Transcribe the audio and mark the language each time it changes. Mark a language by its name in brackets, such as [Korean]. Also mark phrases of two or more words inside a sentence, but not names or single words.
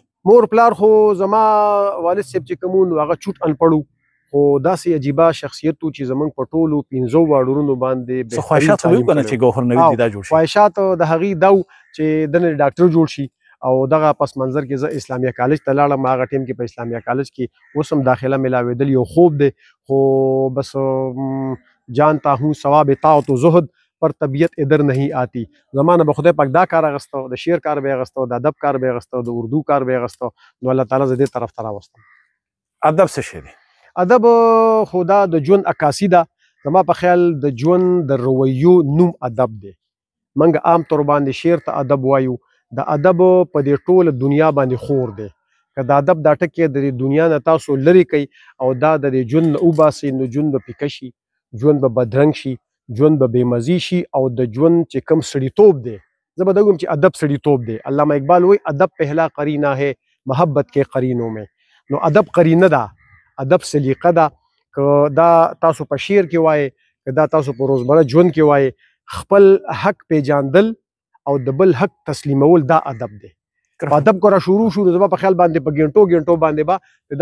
[Pashto] مور پلار خو زما والد صاحب چې کوم و هغه چوټ انپړ خو داسې عجیبه شخصیت و چې زموږ په ټولو 15 واړورونو باندې څه خواهشات خو وکړه چې ګوهر نوید دا جوړ شي خواهشات د هغې دا و چې دنه ډاکټر جوړ شي او دغه پس منظر کې زه اسلامیه کالج ته لاړم هغه ټیم کې په اسلامیه کالج کې اوس هم داخله ملاوېدل یو خوب دی خو بس [Urdu] جانتا ہوں ثواب طاعت و زہد پر طبیعت ادھر نہیں آتی [Pashto] زمانه به خدای پاک دا کار اغسته د شعر کار به اغسته د ادب کار به اغسته د اردو کار به اغسته نو الله تعالی زه دې طرف ته راوستم ادب څه شی دی ادب خدا د ژوند عکاسي ده زما په خیال د ژوند د رویو نوم ادب دی منګ عام طور باندې شعر ته ادب وایو د ادب په دې ټوله دنیا باندې خور دی که د ادب دا ټکی د دنیا نه تاسو لرې کوي او دا د ژوند نه وباسئ نو ژوند به پیکه شي ژوند به بدرنګ شي ژوند به بېمزي شي او د ژوند چې کوم سړیتوب دی زه به دا وایم چې ادب سړیتوب دی علامه اقبال وایي [Urdu] ادب پهلا قرینه ہے محبت کے قرینوں میں [Pashto] نو ادب قرینه ده ادب سلیقه ده که دا تاسو په شعر کې وایي که دا تاسو په روزمره ژوند کې وایي خپل حق پیژاندل او د بل حق تسلیمول دا ادب دی په ادب کو را شروع شو زما په خیال باندې په ګنټو باندې با